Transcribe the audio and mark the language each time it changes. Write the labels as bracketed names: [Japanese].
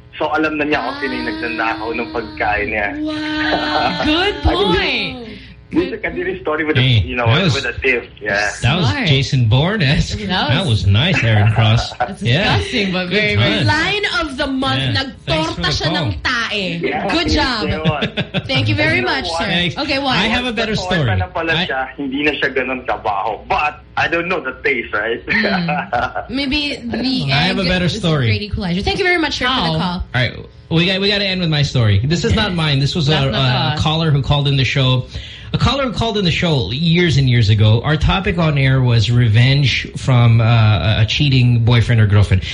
[Filipino] So alam na niya kung sino yung nagnanakaw ng pagkain niya. [English] Wow. Good boy. This is a kind of story with a, you know, with a tip. Yeah. That was Jason Bourne-esque. That was nice, Aaron Cross. That's disgusting, but very good. Line of the month, [Filipino] nagtorta siya ng tae. [English] Yeah, good job. Thank you very much, sir. Thanks. Okay, what? I have a better story. [Filipino] Hindi na siya ganun kabaho. [English] But I don't know the taste, right? Maybe the I have a better story. Thank you very much, sir, for the call. All right. We got to end with my story. This is not mine. This was a caller who called in the show years and years ago. Our topic on air was revenge from a cheating boyfriend or girlfriend.